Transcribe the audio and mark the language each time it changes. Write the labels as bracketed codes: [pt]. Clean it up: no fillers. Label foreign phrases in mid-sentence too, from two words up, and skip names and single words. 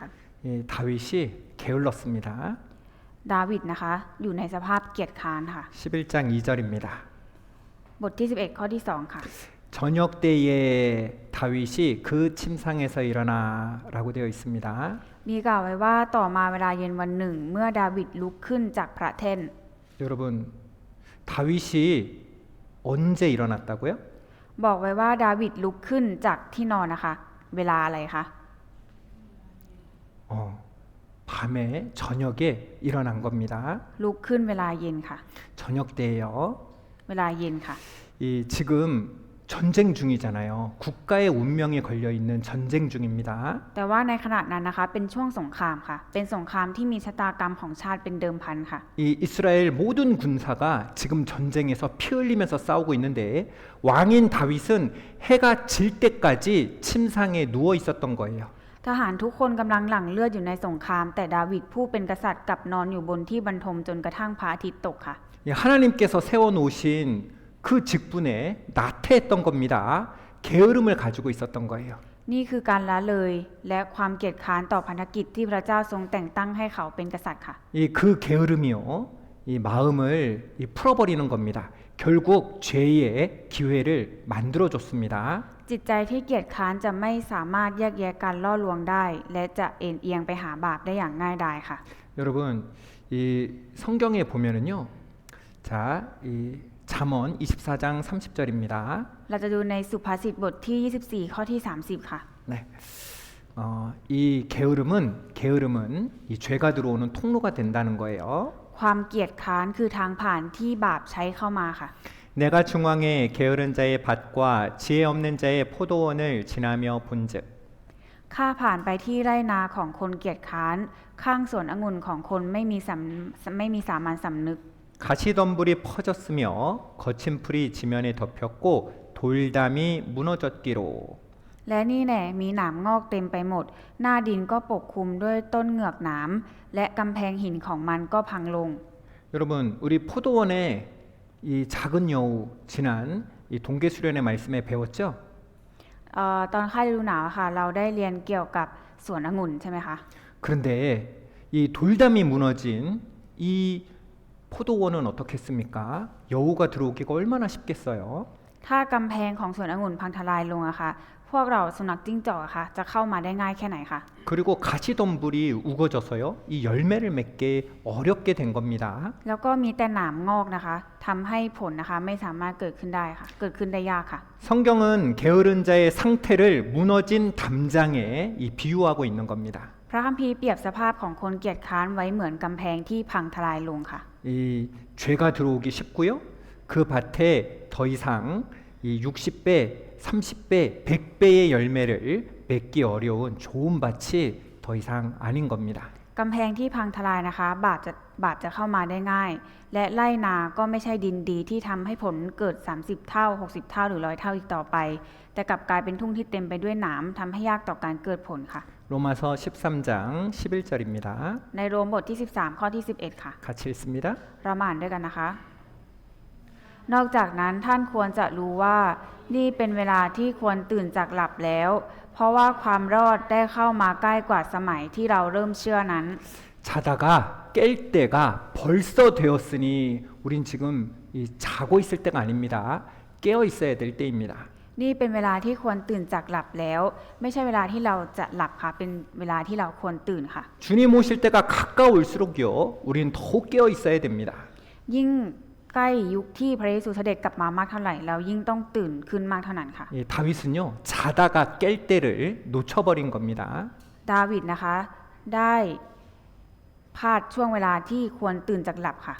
[ko] 이 다윗이 게을렀습니다. [th] ดาวิดนะคะอยู่ในสภาพเกียจคร้านค่ะ [ko] 11장 2절입니다. [th] บทที่11ข้อที่2ค่ะ [ko] 저녁 때에 다윗이 그 침상에서 일어나라고 되어 있습니다. [th] มีกล่าวไว้ว่าต่อมาเวลาเย็นวันหนึ่งเมื่อดาวิดลุกขึ้นจากพระแท่น [ko] 여러분 다윗이 언제 일어났다고요? [th] บอกไว้ว่าดาวิดลุกขึ้นจากที่นอนนะคะเวลาอะไรคะ [ko] 밤에 저녁에 일어난 겁니다. [th] ลุกขึ้นเวลาเย็นค่ะ [ko] 저녁 때예요. [th] เวลาเย็นค่ะ [ko] 이 지금 전쟁 중이잖아요. 국가의 운명이 걸려 있는 전쟁 중입니다. [th] แต่ว่าในขณะนั้นนะคะเป็นช่วงสงครามค่ะเป็นสงครามที่มีชะตากรรมของชาติเป็นเดิมพันค่ะ [ko] 이 이스라엘 모든 군사가 지금 전쟁에서 피 흘리면서 싸우고 있는데 왕인 다윗은 해가 질 때까지 침상에 누워 있었던 거예요. [th] ทหารทุกคนกำลังหลั่งเลือดอยู่ในสงครามแต่ดาวิดผู้เป็นกษัตริย์กลับนอนอยู่บนที่บรรทมจนกระทั่งพระอาทิตย์ตกค่ะ [ko] 예, 하나님께서 세워놓으신 그 직분에 나태했던 겁니다. 게으름을 가지고 있었던 거예요. [th] นี่คือการละเลยและความเกียจคร้านต่อพันธกิจที่พระเจ้าทรงแต่งตั้งให้เขาเป็นกษัตริย์ค่ะ [ko] 이 그 게으름이요, 이 마음을 풀어버리는 겁니다. 결국 죄의 기회를 만들어줬습니다. [th] จิตใจที่เกียจคร้านจะไม่สามารถแยกแยะการล่อลวงได้ และจะเอ็นเอียงไปหาบาปได้อย่างง่ายดายค่ะ [ko] 여러분, 이 성경에 보면은요, 자, 이 잠언 24장 30절입니다. [th] เราจะดูในสุภาษิตบทที่ 24 ข้อที่ 30 ค่ะ [ko] 네. 이 게으름은 이 죄가 들어오는 통로가 된다는 거예요. [th] ความเกียจคร้านคือทางผ่านที่บาปใช้เข้ามาค่ะ [ko] 내가 중앙에 게으른 자의 밭과 지혜 없는 자의 포도원을 지나며 본즉 [th] ข้าผ่านไปที่ไร่นาของคนเกียจคร้านข้างสวนองุ่นของคนไม่มีสามัญสำนึก [ko] 가시덤불이 퍼졌으며 거친 풀이 지면에 덮였고 돌담이 무너졌기로 [th] และนี่แน่มีหนามงอกเต็มไปหมด หน้าดินก็ปกคลุมด้วยต้นเหงือกหนามและกำแพงหินของมันก็พังลง [ko] 여러분 우리 포도원의 이 작은 여우 지난 이 동계 수련의 말씀에 배웠죠? [th] ตอนค่ายฤดูหนาวค่ะ เราได้เรียนเกี่ยวกับสวนองุ่นใช่ไหมคะ [ko] 그런데 이 돌담이 무너진 이 포도원은 어떻겠습니까? 여우가 들어오기가 얼마나 쉽겠어요? [th] ถ้ากำแพงของสวนองุ่นพังทลายลงอะค่ะ พวกเราสุนัขจิ้งจอกอะค่ะจะเข้ามาได้ง่ายแค่ไหนคะ [ko] 그리고 가시덤불이 우거져서요. 이 열매를 맺기 어렵게 된 겁니다. [th] แล้วก็มีแต่หนามงอกนะคะทำให้ผลนะคะไม่สามารถเกิดขึ้นได้ค่ะเกิดขึ้นได้ยากค่ะ [ko] 성경은 게으른 자의 상태를 무너진 담장에 이 비유하고 있는 겁니다. [th] พระคัมภีร์เปรียบสภาพของคนเกียจคร้านไว้เหมือนกำแพงที่พังทลายลงค่ะ [ko] 이 죄가 들어오기 쉽고요. 그 밭에 더 이상 이 60배, 30배, 100배의 열매를 맺기 어려운 좋은 밭이 더 이상 아닌 겁니다. [th] กำแพงที่พังทลายนะคะบาปจะเข้ามาได้ง่าย และไร่นาก็ไม่ใช่ดินดีที่ทำให้ผลเกิด30เท่า60เท่าหรือ100เท่าอีกต่อไป แต่กลับกลายเป็นทุ่งที่เต็มไปด้วยหนามทำให้ยากต่อการเกิดผลค่ะ [ko] 로마서 13장 11절입니다. [th] ในโรมบทที่13ข้อที่11ค่ะ [ko] 같이 읽습니다. [th] เรามาอ่านด้วยกันนะคะ นอกจากนั้นท่านควรจะรู้ว่านี่เป็นเวลาที่ควรตื่นจากหลับแล้ว เพราะว่าความรอดได้เข้ามาใกล้กว่าสมัยที่เราเริ่มเชื่อนั้น [ko] 자다가 깰 때가 벌써 되었으니 우린 지금 이 자고 있을 때가 아닙니다. 깨어 있어야 될 때입니다. [th] นี่เป็นเวลาที่ควรตื่นจากหลับแล้ว ไม่ใช่เวลาที่เราจะหลับค่ะเป็นเวลาที่เราควรตื่นค่ะ [ko] 주님 오실 때가 가까울수록요. 우린 더욱 깨어 있어야 됩니다. [th] ยิ่งใกล้ยุคที่พระเยซูเสด็จกลับมามากเท่าไหร่เรายิ่งต้องตื่นขึ้นมากเท่านั้นค่ะ [ko] 이 다윗은요. 자다가 깰 때를 놓쳐버린 겁니다. [th] ดาวิดนะคะได้พลาดช่วงเวลาที่ควรตื่นจากหลับค่ะ